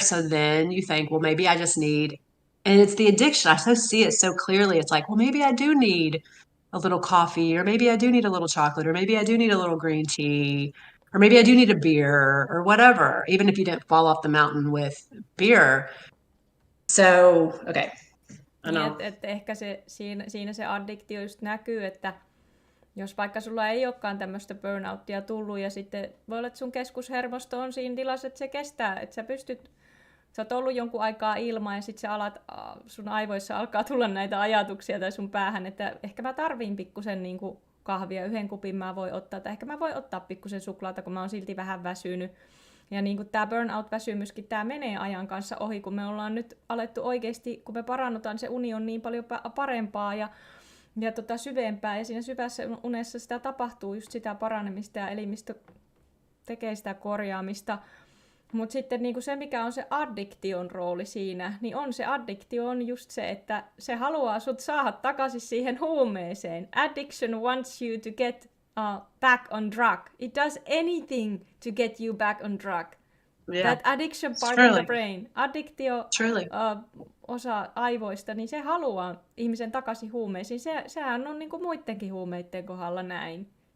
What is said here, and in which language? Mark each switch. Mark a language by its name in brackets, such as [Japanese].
[English] So then you think, well, maybe I just need, and it's the addiction. I see it so clearly. It's like, well, maybe I do need a little coffee, or maybe I do need a little chocolate, or maybe I do need a little green tea, or maybe I do need a beer or whatever, even if you didn't fall off the mountain with beer. So, okay. [Finnish] Niin, että ehkä siinä se addiktio just näkyy, että jos vaikka sulla ei olekaan tämmöistä burnouttia tullut ja sitten voi olla, että sun keskushermosto on siinä tilassa, että se kestää, että sä oot ollut jonkun aikaa ilman ja sitten sun aivoissa alkaa tulla näitä ajatuksia tai sun päähän, että ehkä mä tarviin pikkusen niin kuin kahvia, 1 kupin mä voin ottaa, tai ehkä mä voin ottaa pikkusen suklaata, kun mä oon silti vähän väsynyt. Ja niin kuin tää burnout-väsymyskin, tää menee ajan kanssa ohi, kun me ollaan nyt alettu oikeasti, kun me parannutaan, se uni on niin paljon parempaa ja syvempää, ja siinä syvässä unessa sitä tapahtuu just sitä paranemista ja elimistö tekee sitä korjaamista. Mutta sitten niinku se, mikä on se addiktion rooli siinä, niin se addiktio on just se, että se haluaa sut saada takaisin siihen huumeeseen. [English] Addiction wants you to get back on drug. It does anything to get you back on drug. Yeah. That addiction part of the brain. [Finnish] Addiktio osa aivoista, niin se haluaa ihmisen takaisin huumeisiin. Sehän on niinku muidenkin huumeiden kohdalla näin.